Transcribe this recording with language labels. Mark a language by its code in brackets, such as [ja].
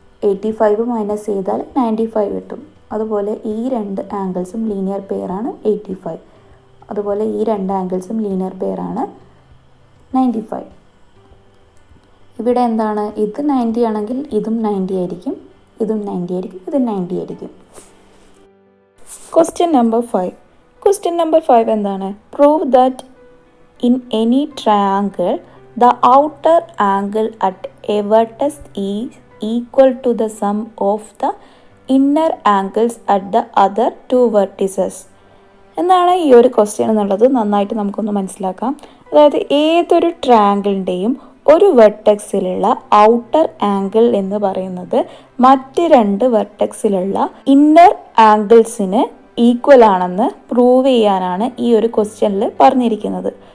[ml] 85 minus ചെയ്താൽ 95 കിട്ടും. അതുപോലെ ഈ രണ്ട് ആംഗിൾസും ലീനിയർ പെയറാണ് 85. അതുപോലെ ഈ രണ്ട് ആംഗിൾസും ലീനിയർ പെയറാണ് 95. ഇവിടെ എന്താണ്, ഇത് 90 ആണെങ്കിൽ ഇതും 90 ആയിരിക്കും, ഇതും 90 ആയിരിക്കും, ഇതും 90 ആയിരിക്കും. [en] Question number 5. Question number 5 [ml] എന്താണ്? [en] Prove that in any triangle the outer angle at a vertex is equal to the sum of the inner angles at the other two vertices. [ml] എന്താണ് ഈ ഒരു ക്വസ്റ്റ്യൻ എന്നുള്ളത് നന്നായിട്ട് നമുക്കൊന്ന് മനസ്സിലാക്കാം. അതായത് ഏതൊരു ട്രയാങ്കിളിൻ്റെയും ഒരു വെർട്ടെക്സിലുള്ള ഔട്ടർ ആംഗിൾ എന്ന് പറയുന്നത് മറ്റ് രണ്ട് വെർട്ടെക്സിലുള്ള ഇന്നർ ആംഗിൾസിന് ഈക്വൽ ആണെന്ന് പ്രൂവ് ചെയ്യാനാണ് ഈ ഒരു ക്വസ്റ്റ്യനിൽ പറഞ്ഞിരിക്കുന്നത്.